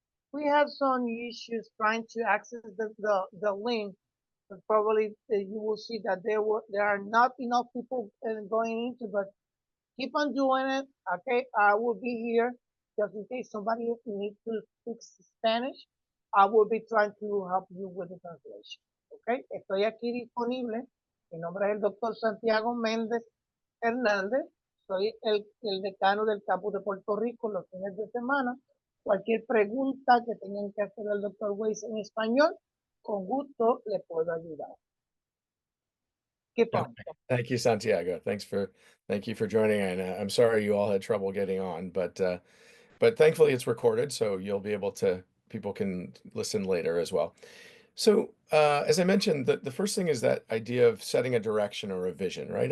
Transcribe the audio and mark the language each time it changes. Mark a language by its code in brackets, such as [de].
[en] We have some issues trying to access the link, but probably you will see that there are not enough people going into, but keep on doing it. Okay, I will be here just in case somebody needs to speak Spanish. I will be trying to help you with the translation. [es] Okay, estoy aquí disponible. Mi nombre es el doctor Santiago Méndez Hernández. Soy el decano del campus de Puerto Rico los fines de semana. Cualquier pregunta que tengan que hacer al doctor Weiss en español, con gusto le puedo ayudar. [en] Keep okay. on. Thank you, Santiago. Thank you for joining. And I'm sorry you all had trouble getting on, but thankfully it's recorded, so you'll be able to people can listen later as well. So, as I mentioned, the first thing is that idea of setting a direction or a vision, right?